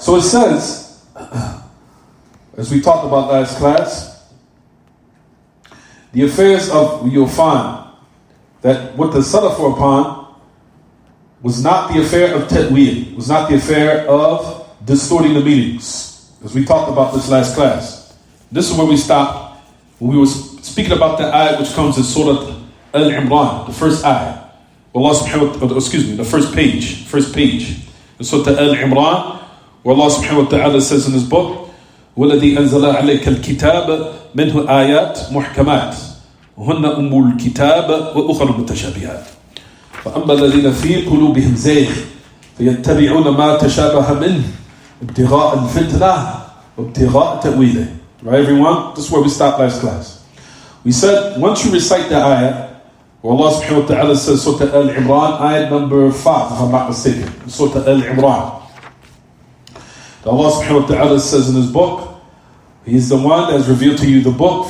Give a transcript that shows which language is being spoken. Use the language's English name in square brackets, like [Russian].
[English] So it says, as we talked about last class, the affairs of, you'll find that what the Salaf were upon was not the affair of ta'wil, was not the affair of distorting the meanings, as we talked about this last class. This is where we stopped when we were speaking about the ayat which comes in Surah Al-Imran, the first ayat. Allah subhanahu wa ta'ala, the first page. In Surah Al-Imran, where Allah subhanahu wa ta'ala says in His book, [Arabic] وَالَّذِي أَنزَلَ عَلَيْكَ الْكِتَابَ مِنْهُ آيَاتٌ مُحْكَمَاتٌ وَهُنَّ أُمُّ الْكِتَابِ وَأُخَرُ مُتَشَابِهَاتٌ فأما الذين في قلوبهم زيغ فيتبعون ما تشابه منه ابتغاء الفتنة وابتغاء تأويله. [English] Right, everyone? This is where we stopped last class. We said, once you recite the ayah, where Allah subhanahu wa ta'ala says, Surah Al-Imran, ayat number 5, if I'm not mistaken, Surah Al-Imran. Allah subhanahu wa ta'ala says in His book, He's the one that has revealed to you the book.